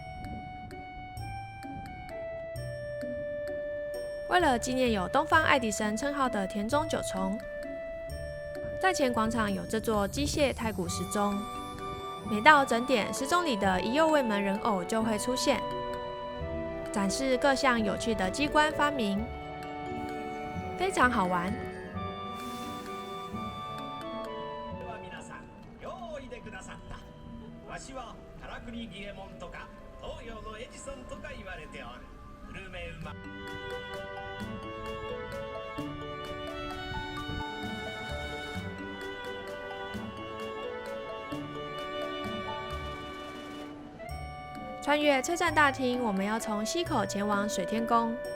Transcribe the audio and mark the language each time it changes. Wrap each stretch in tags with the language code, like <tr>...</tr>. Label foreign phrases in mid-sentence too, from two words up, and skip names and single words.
<zh>为了纪念有东方爱迪生称号的田中九重，在前广场有这座机械太古时钟，每到整点，时钟里的一右卫门人偶就会出现，展示各项有趣的机关发明，非常好玩。</zh> <ja>わしはからくり儀右衛門とか東洋のエジソンとか言われておる。グルメうま。</ja> <zh>穿越车站大厅，我们要从西口前往水天宫。</zh>